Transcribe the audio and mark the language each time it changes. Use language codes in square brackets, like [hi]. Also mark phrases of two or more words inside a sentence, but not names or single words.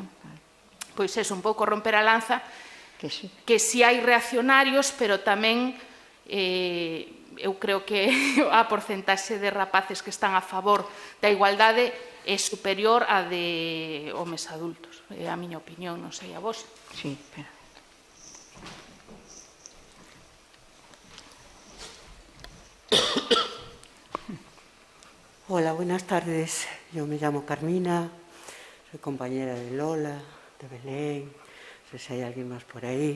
[gl] Pois é un pouco romper a lanza, que si hai reaccionarios, pero tamén eu creo que a porcentaxe de rapaces que están a favor da igualdade é superior a de homes adultos. É a miña opinión, non sei a vos. [es] Sí, pero... Hola, buenas tardes. Yo me llamo Carmina, soy compañera de Lola, de Belén, no sé si hay alguien más por ahí.